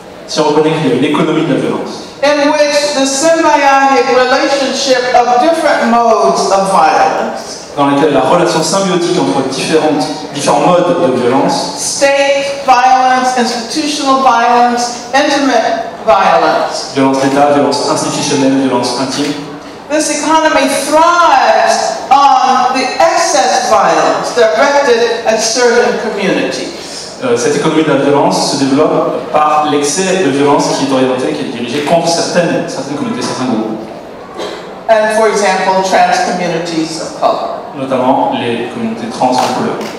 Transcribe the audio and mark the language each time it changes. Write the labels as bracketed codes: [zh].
[fr] Si on reconnaît qu'il y a une économie de la violence, [en] in which the symbiotic relationship of different modes of violence, [fr] dans laquelle la relation symbiotique entre différents modes de violence, [en] state violence, institutional violence, intimate violence, [fr] violence d'État, violence institutionnelle, violence intime, [en] this economy thrives on the excess violence directed at certain communities. [fr] Cette économie de la violence se développe par l'excès de violence qui est orienté, qui est dirigé contre certaines communautés, certains groupes. [en] And for example, trans communities of color. [fr] Notamment les communautés trans de couleur.